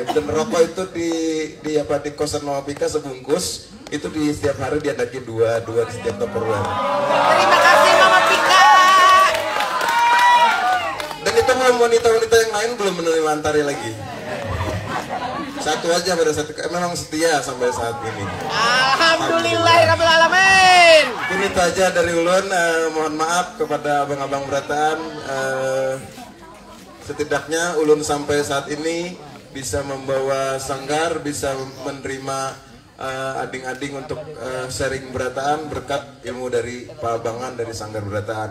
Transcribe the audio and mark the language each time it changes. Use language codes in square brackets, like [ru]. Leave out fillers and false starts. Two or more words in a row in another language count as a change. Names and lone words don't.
[id] Dan rokok itu di kosan Mama Pika sebungkus, itu di setiap hari diadaki dua di setiap Tupperware. Terima kasih Mama Pika. Dan itu wanita-wanita yang lain belum menerima antari lagi. Satu aja pada satu, memang setia sampai saat ini. [ar] الحمد لله رب العالمين. [id] Ini itu aja dari ulun. Mohon maaf kepada abang-abang beratan. Setidaknya ulun sampai saat ini bisa membawa sanggar, bisa menerima ading-ading untuk sharing berataan berkat ilmu dari Pak Abangan dari Sanggar Berataan.